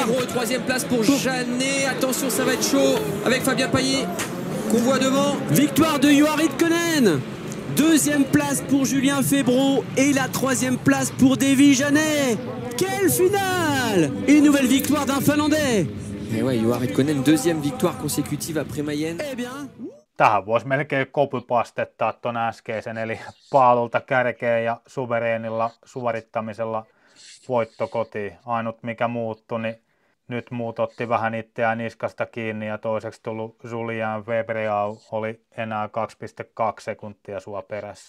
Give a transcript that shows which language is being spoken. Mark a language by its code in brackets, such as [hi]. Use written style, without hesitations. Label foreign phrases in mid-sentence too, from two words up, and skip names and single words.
[fr] Pour Febvre, 3e place pour Janet. Attention, ça va être chaud avec Fabien Payet qu'on voit devant. Victoire de Juha Raikkonen. 2e place pour Julien Febvre et la 3e place pour David Janet. Quelle finale! Une nouvelle victoire d'un Finlandais. Et ouais, Juha Raikkonen, 2e victoire consécutive après Mayenne. Eh bien. [fi] Tähän voisi melkein copypastettaa tuon äskeisen, eli paalulta kärkeen ja suvereenilla suorittamisella voitto kotiin. Ainut mikä muuttui, niin nyt muut otti vähän itseään niskasta kiinni ja toiseksi tullut Julian Febvre oli enää 2,2 sekuntia sua perässä.